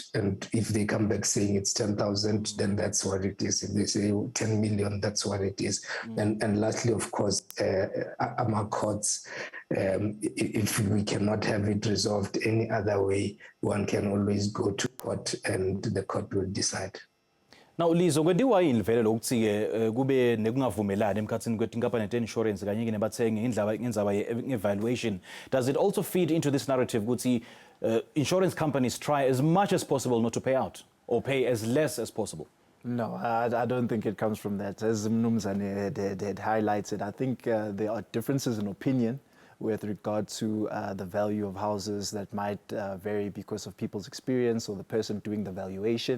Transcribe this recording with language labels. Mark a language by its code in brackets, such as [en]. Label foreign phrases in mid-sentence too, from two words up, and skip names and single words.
[en] And if they come back saying it's 10,000, then that's what it is. If they say 10 million, that's what it is. And lastly, of course, our courts, if we cannot have it resolved any other way, one can always go to court and the court will decide. Now, [zu] Lizo, kwendiwa yini vele lokuthi-ke kube nekungavumelani emkhathini kwethinkampani insurance kanye-ke nebathengi ngendaba ye-valuation. [en] Does it also feed into this narrative ukuthi insurance companies try as much as possible not to pay out or pay as less as possible? No, I don't think it comes from that. As Mnumzane had highlighted, I think there are differences in opinion with regard to the value of houses that might vary because of people's experience or the person doing the valuation.